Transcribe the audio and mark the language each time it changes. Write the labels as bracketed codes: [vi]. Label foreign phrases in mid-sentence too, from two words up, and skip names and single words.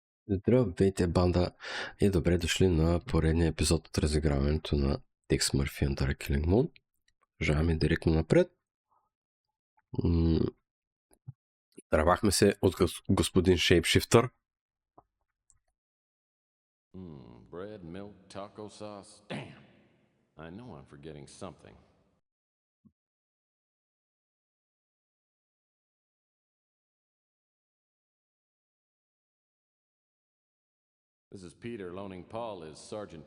[bg] Здравейте, банда, и добре дошли на поредния епизод от разиграването на Текс Мърфи and Killing Moon. Продължаваме директно напред. Дървахме се от господин Шейпшифтър. [en] Bread, milk, taco sauce. Damn. I know I'm forgetting something. This is Peter loaning Paul his Sgt.